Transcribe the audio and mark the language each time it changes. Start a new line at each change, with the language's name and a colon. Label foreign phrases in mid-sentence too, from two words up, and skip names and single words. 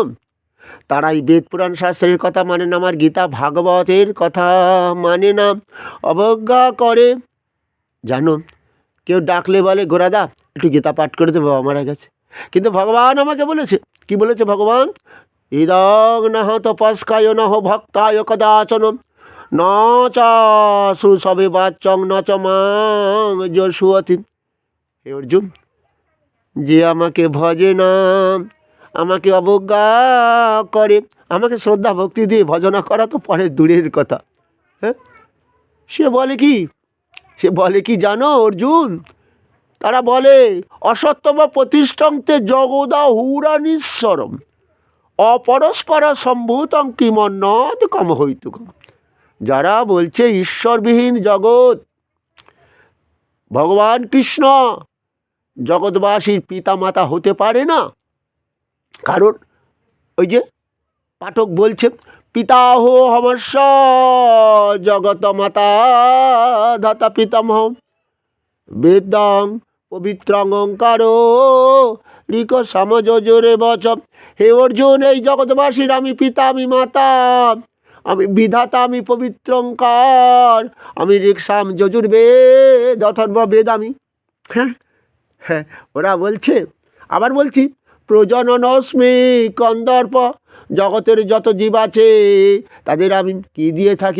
Bangla: তারাই বেদ পুরাণ শাস্ত্রের কথা মানে না, আমার গীতা ভাগবতের কথা মানে না, অবজ্ঞা করে। জানো, কেউ ডাকলে বলে গোরাদা একটু গীতা পাঠ করে দেবো, বাবা মারা গেছে। কিন্তু ভগবান আমাকে বলেছে, কি বলেছে ভগবান?
Sanskrit: ইদং নহ তপস্কায় নহ ভক্তায় কদাচন ন চাশু সবে বাচ্চং ন চ মাং যশুয়তি।
Bangla: হে অর্জুন, যে আমাকে ভজে না, আমাকে অবজ্ঞা করে, আমাকে শ্রদ্ধা ভক্তি দিয়ে ভজনা করা তো পরে দূরের কথা, সে বলে কি? সে বলে কি জানো অর্জুন? তারা বলে
Sanskrit: অসত্যম প্রতিষ্ঠন্তে জগদা হুরানীশ্বরম অপরস্পর সম্ভূতং কিমন্যদ কম হইতুকম।
Bangla: যারা বলছে ঈশ্বরবিহীন জগৎ, ভগবান কৃষ্ণ জগৎবাসীর পিতা মাতা হতে পারে না, কারণ ওই যে পাঠক বলছে
Sanskrit: পিতাহ হমস্য জগত মাতা ধাতা পিতামহ বেদাং পবিত্রাং ওঙ্কারো ঋক সমযোজরে বচম।
Bangla: হে অর্জুন, এই জগৎবাসীর আমি পিতা, আমি মাতা, আমি বিধাতা, আমি পবিত্র ওঙ্কার, আমি ঋক্সাম যজুর্বেদ অথর্ববেদ আমি। হ্যাঁ, ওরা বলছে। আবার বলছি
Sanskrit: প্রজননস্মি কন্দর্প,
Bangla: জগতের যত জীব আছে তাদের আমি কি দিয়ে থাকি?